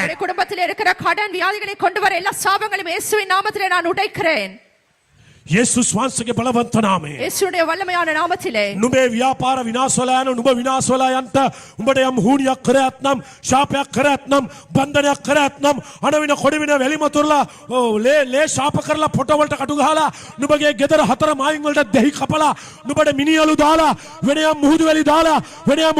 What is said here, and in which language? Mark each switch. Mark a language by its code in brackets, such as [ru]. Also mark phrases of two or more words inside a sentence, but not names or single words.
[ta] உங்களுடைய குடும்பத்தில் இருக்கிற கடன் வியாதிகளை கொண்டு வர எல்லா சாபங்களையும் இயேசுவின் நாமத்திலே நான் உடைக்கிறேன். [si] යේසුස් වහන්සේගේ බලවන්ත නාමයෙන් [ta] இயேசுடைய வல்லமையான நாமத்திலே [si] නුඹේ ව්‍යාපාර විනාශ වෙලා යන නුඹ විනාශ වෙලා යන්ට උඹට යම් හුණියක් කරයත් නම් ශාපයක් කරයත් නම් බන්ධනයක් කරයත් නම් අනවින කොඩවින වැලිමතුරලා ලේ ශාප කරලා පොට වලට කටු ගහලා නුඹගේ ගෙදර හතර මායින් වලට දෙහි කපලා නුඹට මිනියලු දාලා වෙන යම් මුහුදු වැලි දාලා වෙන යම්